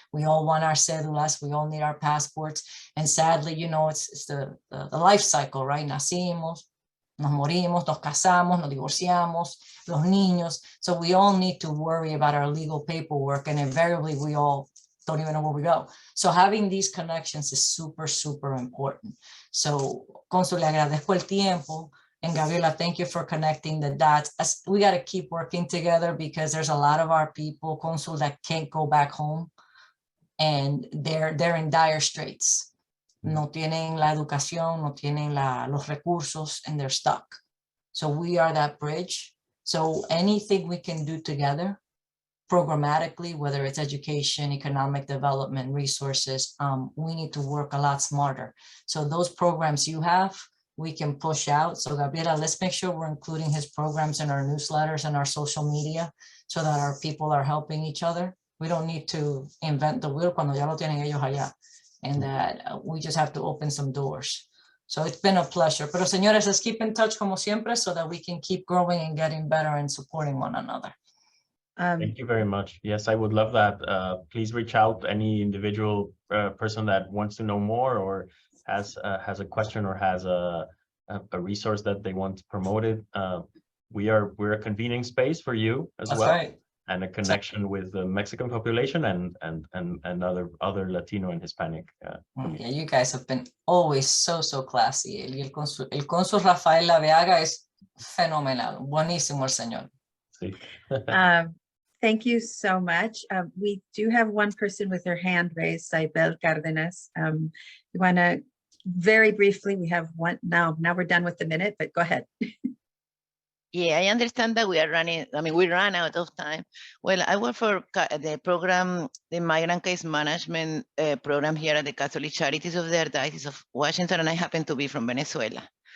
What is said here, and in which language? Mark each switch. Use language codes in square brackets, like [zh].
[en] We all want our cédulas. We all need our passports. And sadly, you know, it's the life cycle, right? [es] Nacimos, nos morimos, nos casamos, nos divorciamos, los niños. [en] So we all need to worry about our legal paperwork, and invariably we all don't even know where we go. So having these connections is super, super important. So, [es] Consul, le agradezco el tiempo. [en] And Gabriela, thank you for connecting the dots. We got to keep working together, because there's a lot of our people, Consul, that can't go back home, and they're in dire straits. [es] No tienen la educación, no tienen los recursos, [en] and they're stuck. So we are that bridge. So anything we can do together, programmatically, whether it's education, economic development, resources, we need to work a lot smarter. So those programs you have, we can push out. So Gabriela, let's make sure we're including his programs in our newsletters and our social media, so that our people are helping each other. We don't need to invent the wheel [es] cuando ya lo tienen ellos allá. [en] And that we just have to open some doors. So it's been a pleasure. [es] Pero señores, [en] let's keep in touch [es] como siempre, [en] so that we can keep growing and getting better and supporting one another. Thank you very much. Yes, I would love that. Please reach out to any individual person that wants to know more, or has a question, or has a resource that they want promoted. We're a convening space for you as well. Right. And a connection with the Mexican population and other Latino and Hispanic. Yeah, you guys have been always so classy. [es] El cónsul Rafael Laveaga es fenomenal. Buenísimo el señor. Sí. [en] Thank you so much. We do have one person with their hand raised, Saibel Cardenas. You want to very briefly, we have one now we're done with the minute, but go ahead. Yeah, I understand that we are running, we ran out of time. Well, I work for the program, the Migrant Case Management program here at the Catholic Charities of the Archdiocese of Washington, and I happen to be from Venezuela.